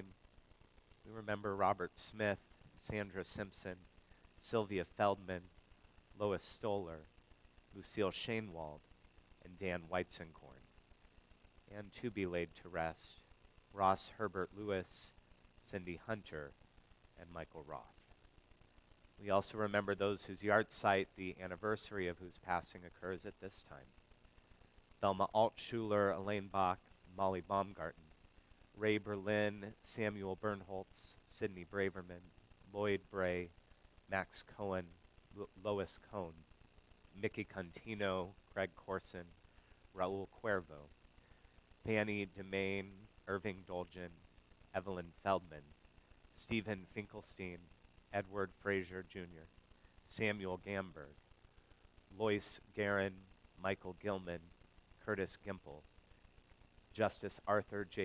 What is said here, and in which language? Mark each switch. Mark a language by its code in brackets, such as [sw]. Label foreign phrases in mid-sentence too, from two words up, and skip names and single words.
[en] We remember Robert Smith, Sandra Simpson, Sylvia Feldman, Lois Stoller, Lucille Shainwald, and Dan Weitzenkorn. And to be laid to rest, Ross Herbert Lewis, Cindy Hunter, and Michael Roth. We also remember those whose yahrzeit, the anniversary of whose passing occurs at this time. Thelma Altschuler, Elaine Bach, Molly Baumgarten, Ray Berlin, Samuel Bernholtz, Sidney Braverman, Lloyd Bray, Max Cohen, Lois Cohn, Mickey Contino, Greg Corson, Raul Cuervo, Fanny Demain, Irving Dolgen, Evelyn Feldman, Stephen Finkelstein, Edward Frazier Jr., Samuel Gamberg, Lois Guerin, Michael Gilman, Curtis Gimple, Justice Arthur J.